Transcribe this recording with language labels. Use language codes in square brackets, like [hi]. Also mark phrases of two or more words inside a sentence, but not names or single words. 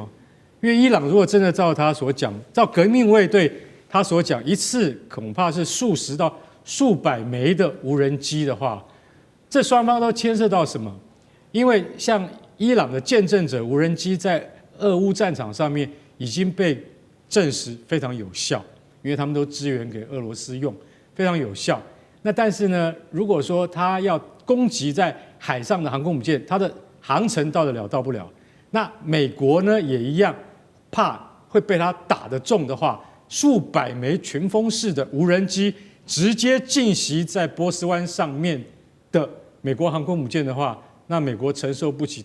[zh] 因為伊朗如果真的照他所講，照革命衛隊他所講，一次恐怕是數十到數百枚的無人機的話，這雙方都牽涉到什麼？因為像伊朗的見證者無人機在俄烏戰場上面已經被證實非常有效。因為他們都支援給俄羅斯用，非常有效。那但是呢，如果說他要攻擊在海上的航空母艦，它的航程到得了到不了。那美國呢也一樣，怕會被他打得中的話，數百枚群風式的無人機直接進襲在波斯灣上面的美國航空母艦的話，那美國承受不起。